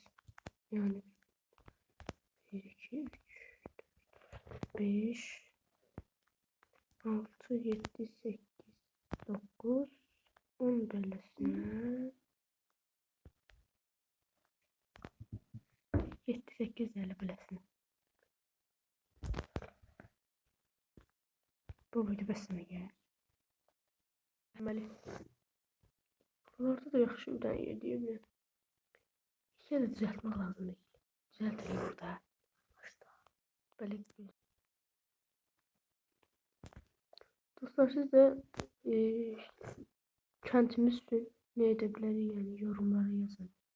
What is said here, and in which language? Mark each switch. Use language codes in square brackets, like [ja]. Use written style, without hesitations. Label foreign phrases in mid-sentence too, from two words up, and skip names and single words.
[az] Yəni 1, 2, 3, 4, 5, 6, 7, 8, 9, 10 beləsindən 7, 8 elə beləsindən. Bu video bəsənə gəlir. Deməli, buralarda da yaxşı bir dənə yediyim ya. İkiyə də düzəltmək lazımdır. Düzəltilir burada. [tr] Böyle bir. Dostlar siz de kentimiz için ne edebilir yani yorumlara yazın.